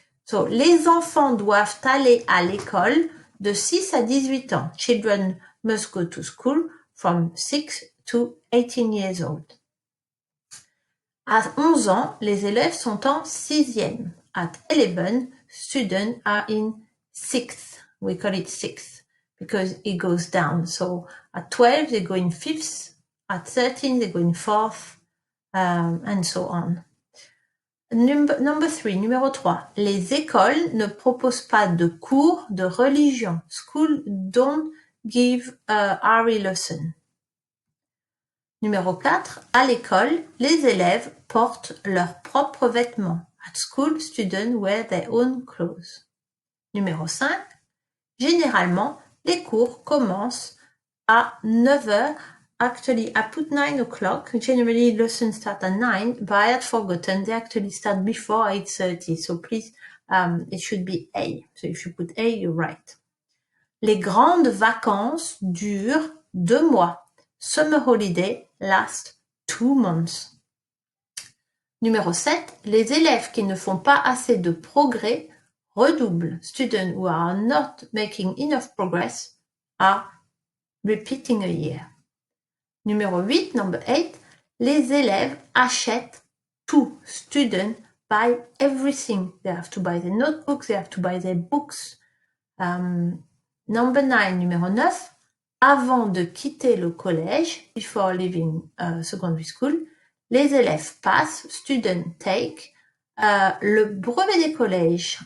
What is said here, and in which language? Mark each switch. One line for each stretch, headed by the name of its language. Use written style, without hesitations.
French: So, les enfants doivent aller à l'école de 6 à 18 ans.
English: Children must go to school from 6 to 18 years old.
French: À 11 ans, les élèves sont en 6e.
English: At 11, students are in 6th. We call it 6th because it goes down. So at 12, they go in 5th. At 13, they go in 4th, and so on. Number 3, numéro 3.
French: Les écoles ne proposent pas de cours de religion.
English: School don't give a RE lesson.
French: Numéro 4. À l'école, les élèves portent leurs propres vêtements.
English: At school, students wear their own clothes.
French: Numéro 5. Généralement, les cours commencent à 9h.
English: Actually, I put 9 o'clock. Generally, lessons start at 9, but I had forgotten. They actually start before 8:30. So please, it should be A. So if you put A, you're right.
French: Les grandes vacances durent 2 mois.
English: Summer holiday last 2 months.
French: Numéro 7. Les élèves qui ne font pas assez de progrès redoublent.
English: Students who are not making enough progress are repeating a year.
French: Numéro 8,
English: number 8,
French: les élèves achètent tout.
English: Students buy everything. They have to buy their notebooks, they have to buy their books. Number 9,
French: numéro 9, avant de quitter le collège,
English: before leaving secondary school,
French: les élèves passent,
English: students take,
French: le brevet des collèges.